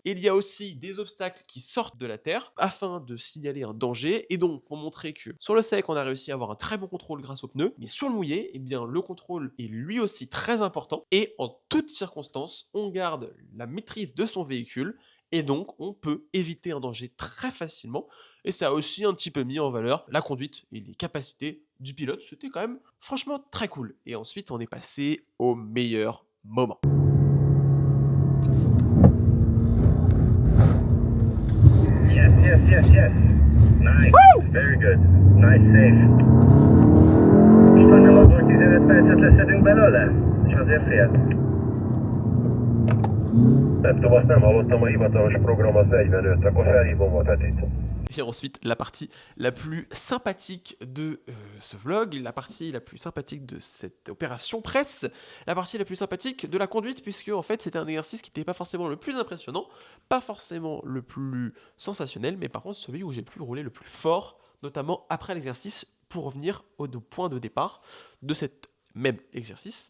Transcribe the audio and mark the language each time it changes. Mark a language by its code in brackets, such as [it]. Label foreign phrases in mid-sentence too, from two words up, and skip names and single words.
[fr] Et il y a aussi des obstacles qui sortent de la terre afin de signaler un danger et donc pour montrer que sur le sec on a réussi à avoir un très bon contrôle grâce aux pneus, mais sur le mouillé, le contrôle est lui aussi très important et en toutes circonstances on garde la maîtrise de son véhicule et donc on peut éviter un danger très facilement. Et ça a aussi un petit peu mis en valeur la conduite et les capacités du pilote. C'était quand même franchement très cool. Et ensuite, on est passé au meilleur moment. [en] Yes, yes, yes, yes. Nice. Woo! Very good. Nice save. [hu] És nem adott 15 percet leszedünk belőle? És azért fél. Nem tudom, azt nem hallottam, a hivatalos program az 45, akkor felhívom a Petit. [fr] Et ensuite, la partie la plus sympathique de ce vlog, la partie la plus sympathique de cette opération presse, la partie la plus sympathique de la conduite, puisque en fait c'était un exercice qui n'était pas forcément le plus impressionnant, pas forcément le plus sensationnel, mais par contre celui où j'ai pu rouler le plus fort, notamment après l'exercice, pour revenir au point de départ de cet même exercice.